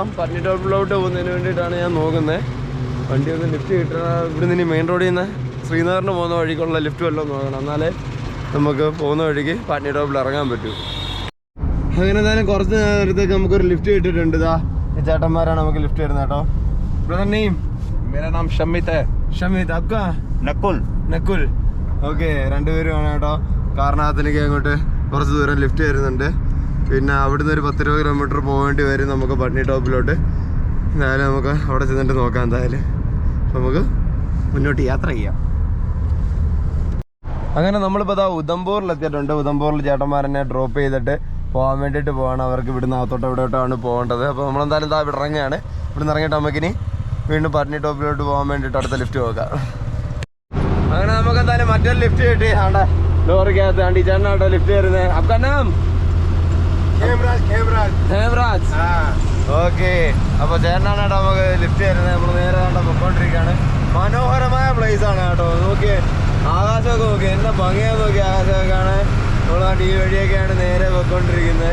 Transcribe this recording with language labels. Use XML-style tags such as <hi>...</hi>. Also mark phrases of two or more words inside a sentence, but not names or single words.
<ml>പാറ്റ്നി ടോപ്പിലോട്ട് പോകുന്നതിന് വേണ്ടിയിട്ടാണ് ഞാൻ നോക്കുന്നത്. വണ്ടി ഒന്ന് ലിഫ്റ്റ് കിട്ടണം. ഇവിടുന്ന് ഇനി മെയിൻ റോഡിൽ നിന്ന് ശ്രീനഗറിന് പോകുന്ന വഴിക്കുള്ള ലിഫ്റ്റ് വല്ലതും നോക്കണം, എന്നാലേ നമുക്ക് പോകുന്ന വഴിക്ക് പാറ്റ്നി ടോപ്പിൽ ഇറങ്ങാൻ പറ്റൂ. അങ്ങനെ എന്തായാലും കുറച്ച് നേരത്തേക്ക് നമുക്കൊരു ലിഫ്റ്റ് കിട്ടിയിട്ടുണ്ട്. ഇതാ ഈ ചേട്ടന്മാരാണ് നമുക്ക് ലിഫ്റ്റ് തരുന്നത് കേട്ടോ.</ml> <en>brother name?</en> <hi>मेरा नाम शमित है. शमित, आपका? नकुल.</hi> <ml>ഓക്കെ, രണ്ടുപേരുമാണ് കേട്ടോ. കാരണത്തിലേക്ക് അങ്ങോട്ട് കുറച്ച് ദൂരം ലിഫ്റ്റ് വരുന്നുണ്ട്. പിന്നെ അവിടുന്ന് ഒരു 10-20 കിലോമീറ്റർ പോകേണ്ടി വരും നമുക്ക് പാറ്റ്നി ടോപ്പിലോട്ട്. എന്തായാലും നമുക്ക് അവിടെ ചെന്നിട്ട് നോക്കാം. എന്തായാലും നമുക്ക് മുന്നോട്ട് യാത്ര ചെയ്യാം. അങ്ങനെ നമ്മളിപ്പോൾ ഇതാ ഉധംപൂറിലെത്തിയിട്ടുണ്ട്. ഉധംപൂറിൽ ചേട്ടന്മാരെന്നെ ഡ്രോപ്പ് ചെയ്തിട്ട് പോകാൻ വേണ്ടിയിട്ട് പോവാണ്. അവർക്ക് ഇവിടുന്ന് അകത്തോട്ട് എവിടെയോട്ടാണ് പോകേണ്ടത്. അപ്പോൾ നമ്മളെന്തായാലും ഇതാ ഇവിടെ ഇറങ്ങുകയാണ്. ഇവിടുന്ന് ഇറങ്ങിയിട്ട് നമുക്കിനി വീണ്ടും പാറ്റ്നി ടോപ്പിലോട്ട് പോകാൻ വേണ്ടിയിട്ട് അടുത്ത ലിഫ്റ്റ് നോക്കാം. അങ്ങനെ നമുക്ക് എന്തായാലും മറ്റൊരു ലിഫ്റ്റ് കിട്ടി. ആണ്ടെ ലോറിക്കകത്ത് ആണ്ടി ചേട്ടനാട്ടോ ലിഫ്റ്റ് തരുന്നത്.</ml> <hi>आपका नाम?</hi> <ml>ഹേംരാജ്. ഓക്കെ, അപ്പോൾ ചേട്ടനാണ് കേട്ടോ നമുക്ക് ലിഫ്റ്റ് തരുന്നത്. നമ്മൾ നേരെ കണ്ട പൊയ്ക്കൊണ്ടിരിക്കുകയാണ്. മനോഹരമായ പ്ലേസ് ആണ് കേട്ടോ. നോക്കിയേ, ആകാശമൊക്കെ നോക്കി, എന്താ ഭംഗിയാന്ന് നോക്കി. ആകാശമൊക്കെ കാണാൻ നമ്മൾ ഈ വഴിയൊക്കെയാണ് നേരെ പൊയ്ക്കൊണ്ടിരിക്കുന്നത്.</ml>